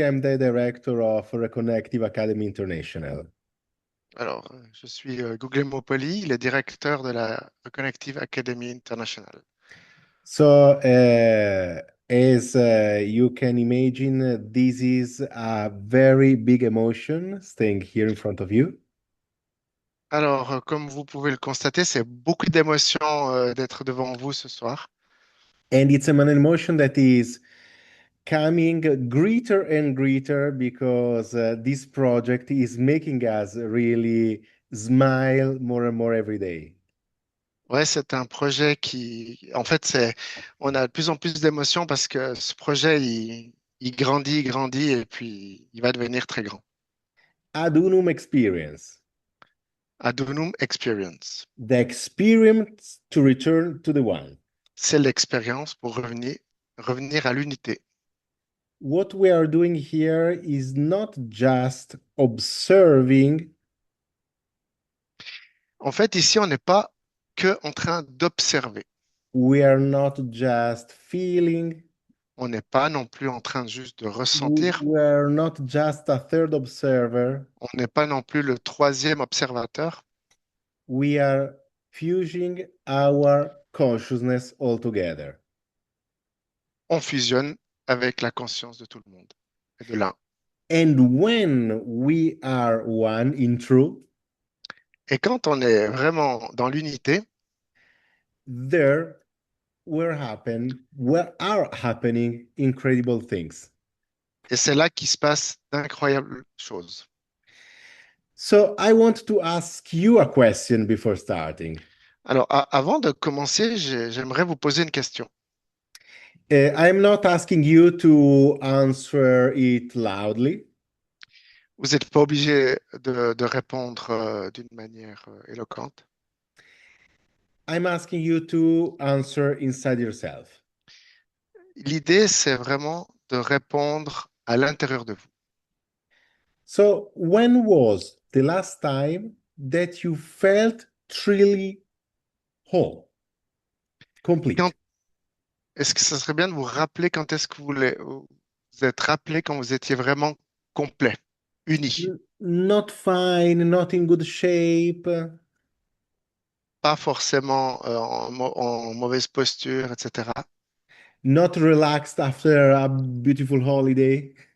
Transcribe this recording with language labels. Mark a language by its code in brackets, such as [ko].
[en] I'm the director of Reconnective Academy International. [fr] Alors, je suis Google Mopoli, le directeur de la Connective Academy International. [en] So, as you can imagine, this is a very big emotion staying here in front of you. [fr] Alors, comme vous pouvez le constater, c'est beaucoup d'émotions d'être devant vous ce soir. [en] And it's an emotion that is coming greater and greater because this project is making us really smile more and more every day. [fr] Ouais, c'est un projet en fait, on a de plus en plus d'émotions parce que ce projet, il grandit et puis il va devenir très grand. [en] Adunum experience, [fr] Adunum Experience, [en] the experience to return to the one. [fr] c'est l'expérience pour revenir à l'unité. [en] What we are doing here is not just observing, [fr] En fait, ici, on n'est pas que en train d'observer. [en] we are not just feeling, [fr] On n'est pas non plus en train juste de [en] we [fr] ressentir. [en] we are not just a third observer, [fr] On n'est pas non plus le troisième observateur. [en] we are fusing our consciousness altogether. [fr] On fusionne avec la conscience de tout le monde et de l'un. [en] And when we are one in truth, [fr] Et quand on est vraiment dans l'unité, [en] there where are happening incredible things. [fr] et c'est là qu'il se passe d'incroyables choses. [en] So I want to ask you a question before starting. [fr] Alors, avant de commencer, j'aimerais vous poser une question. [en] I'm not asking you to answer it loudly. [fr] Vous n'êtes pas obligé de répondre d'une manière éloquente. [en] I'm asking you to answer inside yourself. [fr] L'idée, c'est vraiment de répondre à l'intérieur de vous. [en] So, when was the last time that you felt truly whole, [fr] Quand, [en] complete? [fr] est-ce que ça serait bien de vous rappeler quand est-ce que vous êtes rappelé quand vous étiez vraiment complet, uni, [en] Not fine, not in good shape, [fr] pas forcément en mauvaise posture, etc. [en] not relaxed after a beautiful holiday.